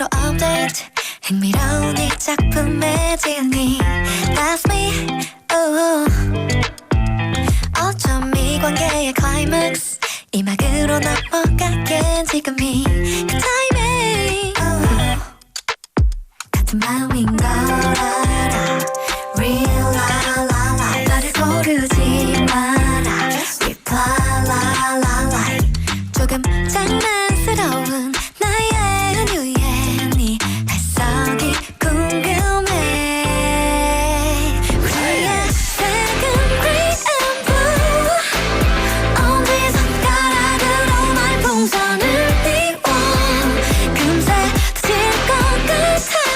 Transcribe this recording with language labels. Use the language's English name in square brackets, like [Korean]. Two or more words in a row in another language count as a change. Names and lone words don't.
[Korean] 업데이트 흥미로운 이 작품의 지은이 [English] That's me [Korean] 어쩜 이 관계의 클라이맥스 이 막으로 넘어가게 지금이 그 타이밍 같은 마음인 걸 알아 [English] Real la la la [Korean] 나를 고르지 마라 [English] Reply la la la [Korean] 조금 장난스러운 나의 은유에 네 해석이 궁금해 우리의 색은 [English] green and blue [Korean] 어디선 가락으로 말풍선을 띄워 금세 터질 것 같아